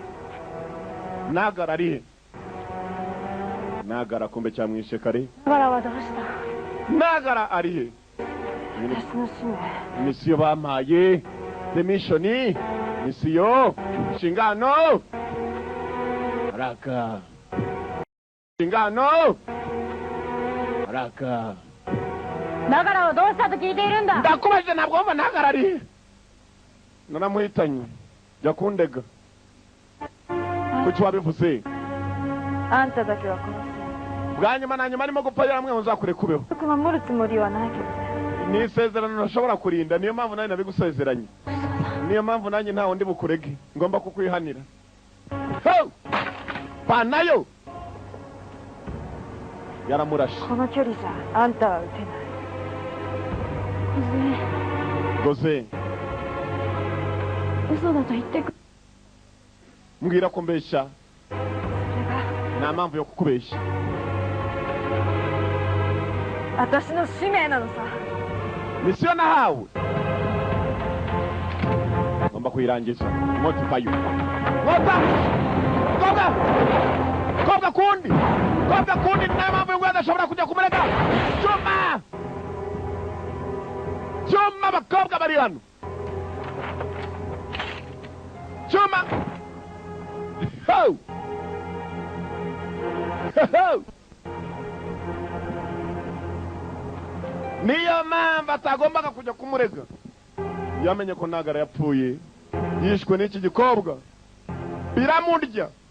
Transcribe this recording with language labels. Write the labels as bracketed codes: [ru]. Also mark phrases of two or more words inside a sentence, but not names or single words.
[rw] nagara kumbe cyamwishe kare nagara arihe misiyo bampaye [en] the mission [rw] misiyo shingano raka shingano raka [ja] だからはどうしたと聞いているんだ [rw] ndakubajije ntabwo wumva nagara arihe naramuhitanye jya kundega kuki wabivuze [ja] あんただけは殺す [rw] bwa nyuma na nyuma arimo gupfa yaramwe muzakure kubeho [ja] 僕守るつもりはないけどね [rw] ni isezerano ntashobora kurinda niyo mpamvu nanjye nabigusezeranye niyo mpamvu nanjye ntawe ndi bukurege ngomba kukwihanira panayo yaramurashe [ja] この距離じゃあんたは撃てない小杖 goze 嘘だと言ってく [rw] mbwira ko mbeshya [ja] それが [rw] nta mpamvu yo kukubeshya [ja] 私の使命なのさ [rw] misiyo nahawe ngomba kuyirangiza nkota payo nkota kobwa kundi nayo mpamvu y'ubwo adashobora kujya kumurega cyuma abakobwa bari hano cyuma niyo mpamvu atagombaga kujya kumurega yamenye ko nagara yapfuye yishwe n'iki gikobwa biramurya